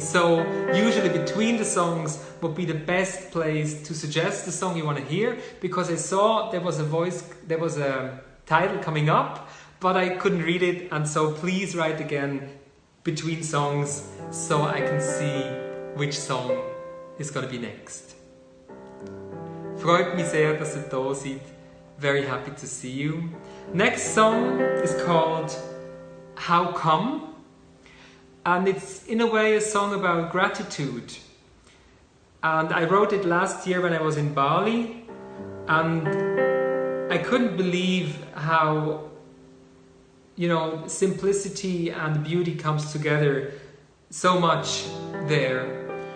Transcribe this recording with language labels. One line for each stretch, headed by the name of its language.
English: So usually between the songs would be the best place to suggest the song you want to hear, because I saw there was a title coming up, but I couldn't read it, and so please write again between songs so I can see which song is going to be next.
German: Freut mich sehr, dass ihr da seid.
English: Very happy to see you. Next song is called How Come? And it's in a way a song about gratitude. And I wrote it last year when I was in Bali, and I couldn't believe how, simplicity and beauty comes together so much there.